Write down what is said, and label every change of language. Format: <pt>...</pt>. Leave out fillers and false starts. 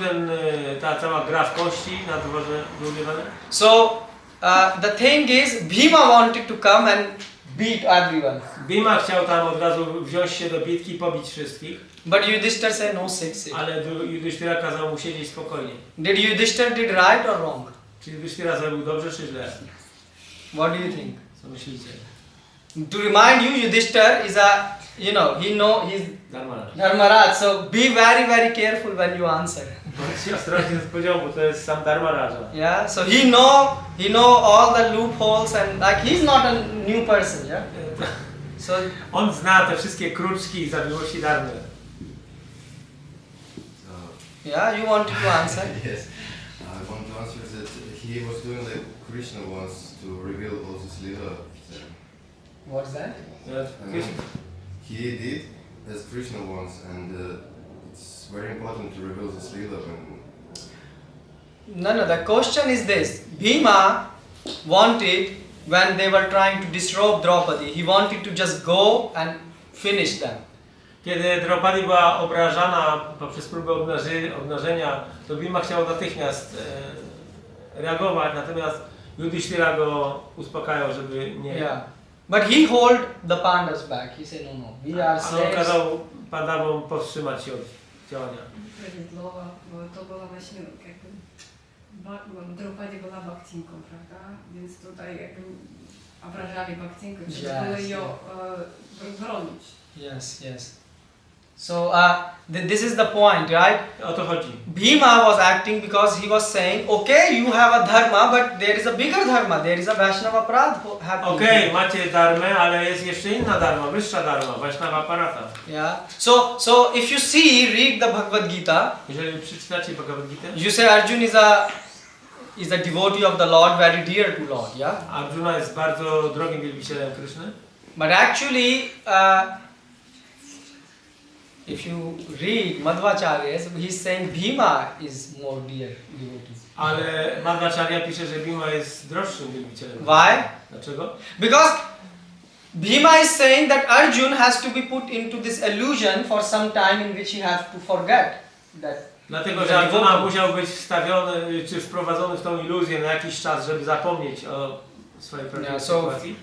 <pl>był ta cała gra w kości na dworze Duryodzany?</pl> <en>So the thing is, Bhima wanted to come and beat everyone.</en> <pl>Bhima chciał tam od razu wziąć się do bitki i pobić wszystkich.</pl> <en>But Yudhishthira said no, sit.</en> <pl>Ale Yudhishthira kazał mu siedzieć spokojnie.</pl> <en>Did Yudhishthira did right or wrong?</en> <pl>Czy Yudhishthira zrobił dobrze czy źle?</pl> <en>What do you think?</en> <pl>Co myślicie?</pl> <en>To remind you, Yudhishthira is a, he's Dharmaraj. Dharmaraj. So be very, very careful when you answer.</en> <pl>Bądźcie ostrożni z poziom, bo to jest sam Dharmaraja.</pl> <en>Yeah. So he know all the loopholes and like he's not a new person. Yeah. So</en> <pl>On zna te wszystkie kruczki i zawiłości dharmy.</pl> <en>yeah, you wanted to answer. Yes, I want to answer that he was doing like Krishna wants to reveal all this lila. What's that? I mean, he did as Krishna wants, and it's very important to reveal this lila when. No. The question is this: Bhima wanted, when they were trying to disrobe Draupadi, he wanted to just go and finish them.</en> <pl>Kiedy Draupadi była obrażana poprzez próbę obnażenia, to Bhima chciał natychmiast reagować, natomiast Yudhishthira go uspokajał, żeby nie...</pl> <en>Yeah. But he hold the Pandavas back. He said, no, we are</en> <pl>Ale on</pl> <en>slaves.</en> <pl>kazał Pandawom powstrzymać się od działania. Prawidłowa, bo to była właśnie jakby Draupadi była bakcinką, prawda? Więc tutaj jakby obrażali bakcinkę, trzeba było ją bronić.</pl> <en>Yes, yes. So this is the point, right?</en> <pl>O to chodzi.</pl> <en>Bhima was acting because he was saying, okay, you have a dharma, but there is a bigger dharma. There is a Vaishnava Aparadha happening.</en> <pl>Okej, macie dharmę, ale jest jeszcze inna dharma, wyższa dharma, Vaishnava Aparadha.</pl> <en>Yeah. So if you see, read the Bhagavad Gita.</en> <pl>Jeżeli przeczytacie Bhagavad Gita,</pl> <en>You say Arjun is a devotee of the Lord, very dear to Lord. Yeah.</en> <pl>Arjuna jest bardzo drogim wielbicielem Kryszny.</pl> <en>But actually, if you read Madhvacharya, he's saying Bhima is more dear devotee.</en> <pl>Ale Madhvacharya pisze, że Bhima jest droższym wielbicielem.</pl> <en>Why?</en> <pl>Dlaczego?</pl> <en>Because Bhima is saying that Arjun has to be put into this illusion for some time in which he has to forget that.</en> <pl>Dlatego, że Arjuna musiał być wstawiony, czy wprowadzony w tą iluzję na jakiś czas, żeby zapomnieć o swojej prawdziwej sytuacji.</pl>